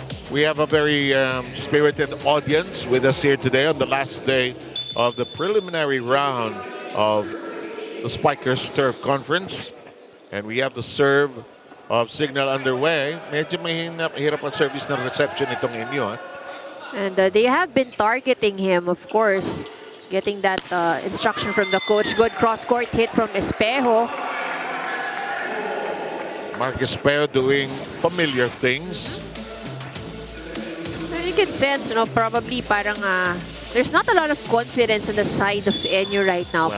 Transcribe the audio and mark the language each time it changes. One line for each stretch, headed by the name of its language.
English: We have a very spirited audience with us here today on the last day of the preliminary round of the Spikers Turf Conference. And we have the serve of Signal underway.
Filipino: Medyo mahirap ang service ng reception itong inyo.
English: And they have been targeting him, of course, getting that instruction from the coach. Good cross-court hit from Espejo. Mark Espejo doing familiar things. You can sense, probably parang there's not a lot of confidence on the side of Enyo right now.